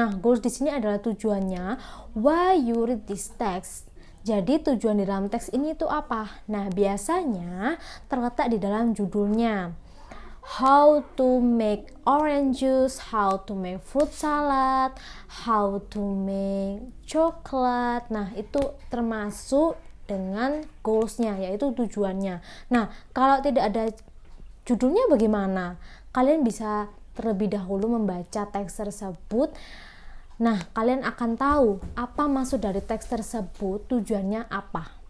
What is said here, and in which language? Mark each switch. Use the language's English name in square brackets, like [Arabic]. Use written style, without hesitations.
[Indonesian] Nah, goals di sini adalah tujuannya. [English] Why you read this text? [Indonesian] Jadi tujuan di dalam teks ini itu apa? Nah, biasanya terletak di dalam judulnya. [English] How to make orange juice, how to make fruit salad, how to make chocolate. [Indonesian] Nah, itu termasuk dengan goalsnya, yaitu tujuannya. Nah, kalau tidak ada judulnya bagaimana? Kalian bisa terlebih dahulu membaca teks tersebut. Nah, kalian akan tahu apa maksud dari teks tersebut, tujuannya apa.